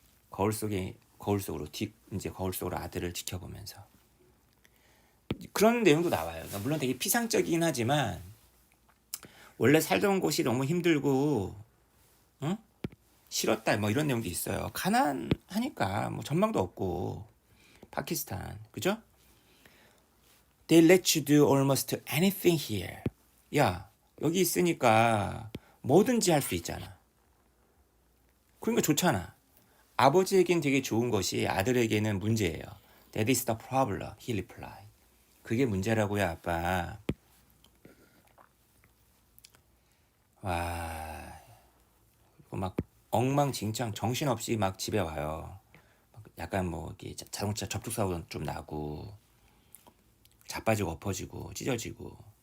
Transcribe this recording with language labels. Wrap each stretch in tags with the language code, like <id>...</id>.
<ko>거울 속으로 이제 거울 속으로 아들을 지켜보면서 그런 내용도 나와요. 그러니까 물론 되게 피상적이긴 하지만 원래 살던 곳이 너무 힘들고 응? 싫었다 뭐 이런 내용도 있어요. 가난하니까 뭐 전망도 없고 파키스탄 그죠?</ko> <en>They let you do almost anything here.</en> <ko>야 여기 있으니까 뭐든지 할 수 있잖아. 그러니까 좋잖아. 아버지에겐 되게 좋은 것이 아들에게는 문제예요.</ko> <en>That is the problem, he replied.</en> <ko>그게 문제라고요, 아빠. 와, 막 엉망진창 정신없이 막 집에 와요. 약간 뭐 이렇게 자동차 접촉사고 좀 나고 자빠지고 엎어지고 찢어지고.</ko>